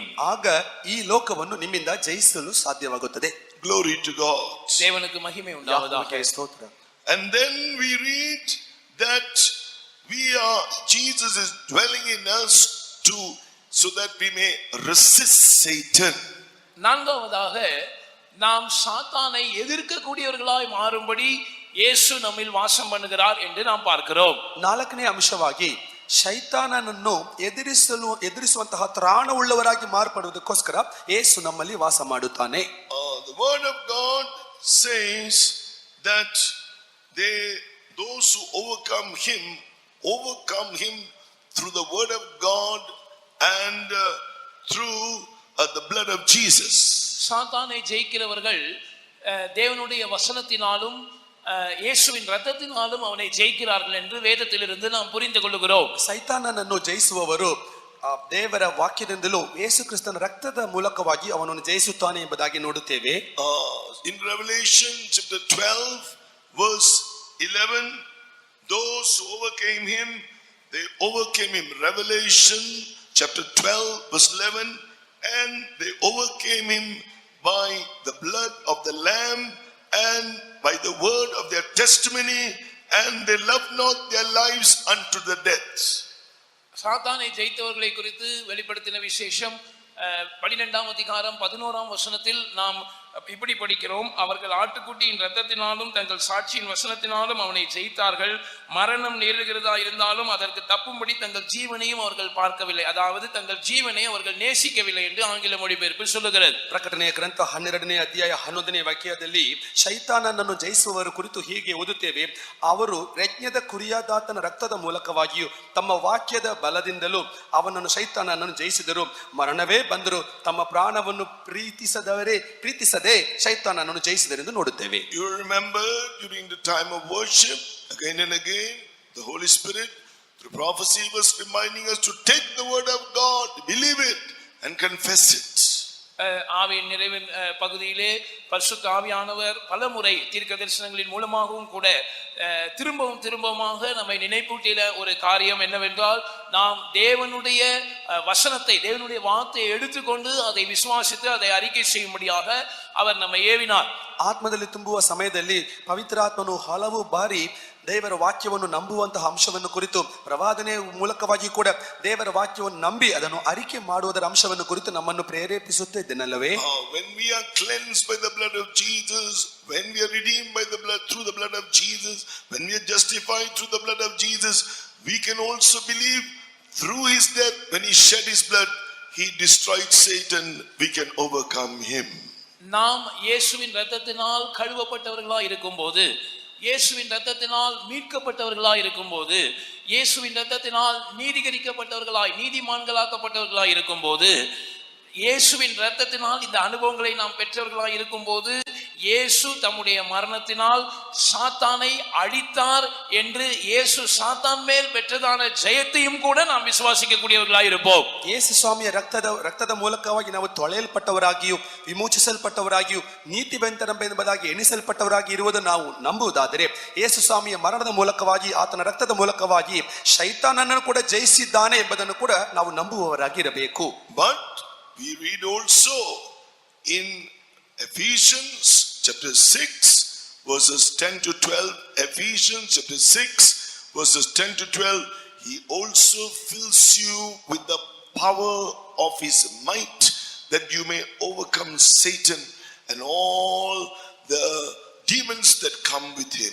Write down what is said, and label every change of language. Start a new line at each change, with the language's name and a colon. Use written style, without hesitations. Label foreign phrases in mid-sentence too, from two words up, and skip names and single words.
Kannada: ಆಗ ಈ ಲೋಕವನ್ನು ನಿಮ್ಮಿಂದ ಜಯಿಸಲು ಸಾಧ್ಯವಾಗುತ್ತದೆ.
English: Glory to God.
Tamil: தேவனுக்கு மகிமை உண்டாவதாக.
Kannada: ಯೆಹೋವನಿಗೆ ಸ್ತೋತ್ರ.
English: And then we read that Jesus is dwelling in us so that we may resist Satan.
Tamil: நான்காவதாக நாம் சாத்தானை எதிர்க்கக்கூடியவர்களாய் மாறும்படி இயேசு நம்மில் வாசம் பண்ணுகிறார் என்று நாம் பார்க்கிறோம்.
Kannada: ನಾಲ್ಕನೇ ಅಂಶವಾಗಿ ಶೈತಾನನನ್ನು ಎದುರಿಸುವಂತಹ ತ್ರಾಣವುಳ್ಳವರಾಗಿ ಮಾರ್ಪಡುವುದಕ್ಕೋಸ್ಕರ ಯೇಸು ನಮ್ಮಲ್ಲಿ ವಾಸ ಮಾಡುತ್ತಾನೆ.
English: The word of God says that those who overcome him through the word of God and through the blood of Jesus.
Tamil: சாத்தானை ஜெயிக்கிறவர்கள் தேவனுடைய வசனத்தினாலும் இயேசுவின் இரத்தத்தினாலும் அவனை ஜெயிக்கிறார்கள் என்று வேதத்திலிருந்து நாம் புரிந்து கொள்கிறோம்.
Kannada: ಸೈತಾನನನ್ನು ಜಯಿಸುವವರು ದೇವರ ವಾಕ್ಯದಿಂದಲೂ ಯೇಸು ಕ್ರಿಸ್ತನ ರಕ್ತದ ಮೂಲಕವಾಗಿ ಅವನನ್ನು ಜಯಿಸುತ್ತಾನೆ ಎಂಬುದಾಗಿ ನೋಡುತ್ತೇವೆ.
English: In Revelation chapter 12 verse 11, those who overcame him, they overcame him. Revelation chapter 12 verse 11, and they overcame him by the blood of the Lamb and by the word of their testimony, and they loved not their lives unto the death.
Tamil: சாத்தானை ஜெயித்தவர்களை குறித்து வெளிப்படுத்தின விசேஷம் 12ஆம் அதிகாரம் 11ஆம் வசனத்தில் நாம் இப்படி படிக்கிறோம். அவர்கள் ஆட்டுக்குட்டியின் இரத்தத்தினாலும் தங்கள் சாட்சியின் வசனத்தினாலும் அவனை ஜெயித்தார்கள். மரணம் நேருகிறதா இருந்தாலும் அதற்கு தப்பும்படி தங்கள் ஜீவனையும் அவர்கள் பார்க்கவில்லை, அதாவது தங்கள் ஜீவனை அவர்கள் நேசிக்கவில்லை என்று ஆங்கில மொழிபெயர்ப்பு சொல்லுகிறது.
Kannada: ಪ್ರಕಟಣೆಯ ಗ್ರಂಥ 12ನೇ ಅಧ್ಯಾಯ 11ನೇ ವಾಕ್ಯದಲ್ಲಿ ಶೈತಾನನನ್ನು ಜಯಿಸುವವರ ಕುರಿತು ಹೀಗೆ ಓದುತ್ತೇವೆ, ಅವರು ಯಜ್ಞದ ಕುರಿಯಾದಾತನ ರಕ್ತದ ಮೂಲಕವಾಗಿಯೂ ತಮ್ಮ ವಾಕ್ಯದ ಬಲದಿಂದಲೂ ಅವನನ್ನು ಶೈತಾನನನ್ನು ಜಯಿಸಿದರು. ಮರಣವೇ ಬಂದರು, ತಮ್ಮ ಪ್ರಾಣವನ್ನು ಪ್ರೀತಿಸದೆ ಶೈತಾನನನ್ನು ಜಯಿಸಿದರೆಂದು ನೋಡುತ್ತೇವೆ.
English: You remember during the time of worship, again and again, the Holy Spirit through prophecy was reminding us to take the word of God, believe it and confess it.
Tamil: ஆவியின் நிறைவின் பகுதியிலே பரிசுத்த ஆவியானவர் பலமுறை தீர்க்க தரிசனங்களின் மூலமாகவும் கூட திரும்பவுமாக நம்மை நினைப்பூட்டிய ஒரு காரியம் என்னவென்றால், நாம் தேவனுடைய வசனத்தை, தேவனுடைய வார்த்தையை எடுத்துக்கொண்டு அதை விசுவாசித்து அதை அறிக்கை செய்யும்படியாக அவர் நம்மை ஏவினார்.
Kannada: ಆತ್ಮದಲ್ಲಿ ತುಂಬುವ ಸಮಯದಲ್ಲಿ ಪವಿತ್ರಾತ್ಮನು ಹಲವು ಬಾರಿ ದೇವರ ವಾಕ್ಯವನ್ನು ನಂಬುವಂತಹ ಅಂಶವನ್ನು ಕುರಿತು ಪ್ರವಾದನೆ ಮೂಲಕವಾಗಿ ಕೂಡ ದೇವರ ವಾಕ್ಯವನ್ನು ನಂಬಿ ಅದನ್ನು ಅರಿಕೆ ಮಾಡುವುದರ ಅಂಶವನ್ನು ಕುರಿತು ನಮ್ಮನ್ನು ಪ್ರೇರೇಪಿಸುತ್ತಿದ್ದನಲ್ಲವೇ?
English: When we are cleansed by the blood of Jesus, when we are redeemed by the blood through the blood of Jesus, when we are justified through the blood of Jesus, we can also believe through his death, when he shed his blood, he destroyed Satan, we can overcome him.
Tamil: நாம் இயேசுவின் இரத்தத்தினால் கழுவப்பட்டவர்களாய் இருக்கும்போது, இயேசுவின் இரத்தத்தினால் மீட்கப்பட்டவர்களாய் இருக்கும்போது, இயேசுவின் இரத்தத்தினால் நீதிகரிக்கப்பட்டவர்களாய் நீதிமான்களாக்கப்பட்டவர்களாய் இருக்கும்போது, இயேசுவின் இரத்தத்தினால் இந்த அனுபவங்களை நாம் பெற்றவர்களாய் இருக்கும்போது, இயேசு தம்முடைய மரணத்தினால் சாத்தானை அழித்தார் என்று இயேசு சாத்தான் மேல் பெற்றதான ஜெயத்தையும் கூட நாம் விசுவாசிக்கக்கூடியவர்களாய் இருப்போம்.
Kannada: ಯೇಸು ಸ್ವಾಮಿಯ ರಕ್ತದ ಮೂಲಕವಾಗಿ ನಾವು ತೊಳೆಯಲ್ಪಟ್ಟವರಾಗಿಯೂ ವಿಮೋಚಿಸಲ್ಪಟ್ಟವರಾಗಿಯೂ ನೀತಿವಂತರೆಂಬುದಾಗಿ ಎಣಿಸಲ್ಪಟ್ಟವರಾಗಿ ಇರುವುದನ್ನು ನಾವು ನಂಬುವುದಾದರೆ, ಯೇಸು ಸ್ವಾಮಿಯ ಮರಣದ ಮೂಲಕವಾಗಿ ಆತನ ರಕ್ತದ ಮೂಲಕವಾಗಿ ಶೈತಾನನನ್ನು ಕೂಡ ಜಯಿಸಿದ್ದಾನೆ ಎಂಬುದನ್ನು ಕೂಡ ನಾವು ನಂಬುವವರಾಗಿ ಇರಬೇಕು.
English: But we read also in Ephesians chapter 6 verses 10 to 12, Ephesians chapter 6 verses 10 to 12, he also fills you with the power of his might, that you may overcome Satan and all the demons that come with him.